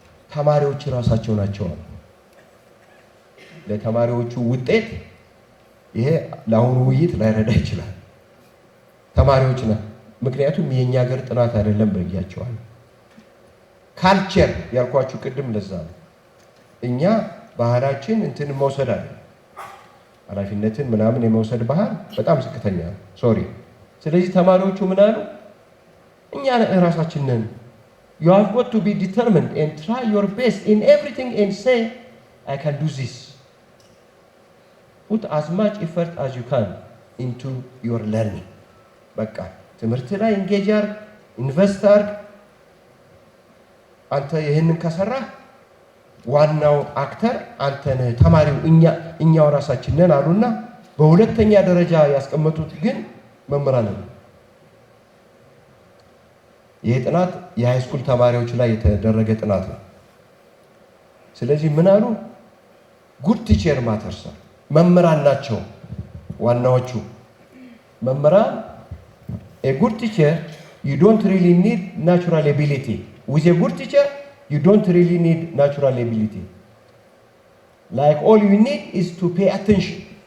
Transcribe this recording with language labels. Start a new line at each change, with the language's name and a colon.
Amharic: ተማሪዎች ራሳቸው ናቸው። ለተማሪዎቹ ውጤት ይሄ ለአሁኑ ውይይት ላይረዳ ይችላል። ተማሪዎች ነው። ምክንያቱም የኛ ሀገር ጥናት አይደለም ብያቸዋል። ካልቸር ያልኳችሁ ቅድም ለዛ ነው። እኛ ባህላችን እንትን መውሰድ አለ ኃላፊነትን ምናምን የመውሰድ ባህል በጣም ዝቅተኛ ነው። ሶሪ። ስለዚህ ተማሪዎቹ ምን አሉ? እኛ ራሳችን ነን።
English: You have got to be determined and try your best in everything and say I can do this. Put as much effort as you can into your learning.
Amharic: በቃ ትምህርት ላይ ኢንጌጅ አድርግ፣ ኢንቨስት አድርግ። አንተ ይህንን ከሰራህ ዋናው አክተር አንተ ነህ፣ ተማሪው እኛው ራሳችን ነን አሉና በሁለተኛ ደረጃ ያስቀመጡት ግን መምህራን ነው። ይህ ጥናት የሃይስኩል ተማሪዎች ላይ የተደረገ ጥናት ነው። ስለዚህ ምን አሉ?
English: ጉድ ቲቸር ማተርስ፣
Amharic: መምህራን ናቸው ዋናዎቹ። መምህራን
English: a good teacher you don't really need natural ability. With a good teacher you don't really need natural ability. Like all you need is to pay attention.